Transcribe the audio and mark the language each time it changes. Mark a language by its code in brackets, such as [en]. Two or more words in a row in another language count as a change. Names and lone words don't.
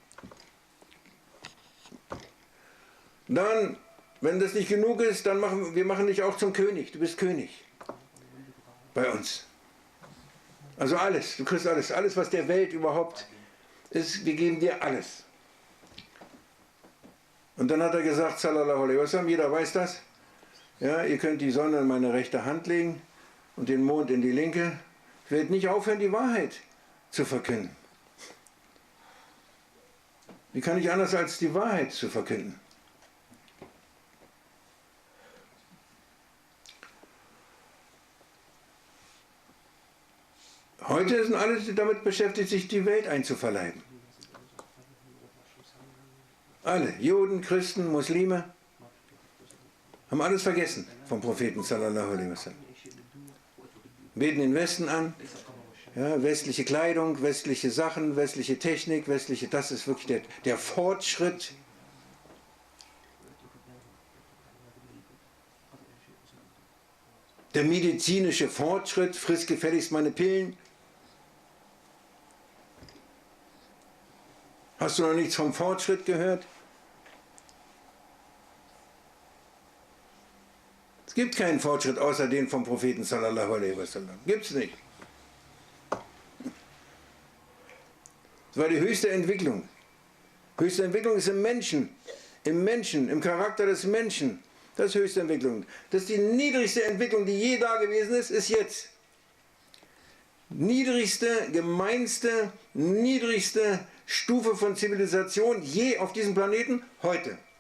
[de] Dann, wenn das nicht genug ist, dann machen wir dich auch zum König. Du bist König bei uns. Also alles, du kriegst alles, alles was der Welt überhaupt ist, wir geben dir alles. Und dann hat er gesagt, [ar] صلى الله عليه وسلم, [de] jeder weiß das, ja, ihr könnt die Sonne in meine rechte Hand legen und den Mond in die linke. Ich werde nicht aufhören, die Wahrheit zu verkünden. Wie kann ich anders als die Wahrheit zu verkünden? Heute sind alle damit beschäftigt, sich die Welt einzuverleiben. Alle, Juden, Christen, Muslime, haben alles vergessen vom Propheten [ar] صلى الله عليه وسلم. [de] Beten den Westen an, ja, westliche Kleidung, westliche Sachen, westliche Technik, das ist wirklich der Fortschritt. Der medizinische Fortschritt, friss gefälligst meine Pillen. Hast du noch nichts vom Fortschritt gehört? Es gibt keinen Fortschritt außer den vom Propheten [ar] صلى الله عليه وسلم. [de] Gibt es nicht. Das war die höchste Entwicklung. Höchste Entwicklung ist im Menschen, im Charakter des Menschen. Das ist höchste Entwicklung. Das ist die niedrigste Entwicklung, die je da gewesen ist jetzt. Niedrigste, gemeinste, niedrigste Stufe von Zivilisation je auf diesem Planeten heute.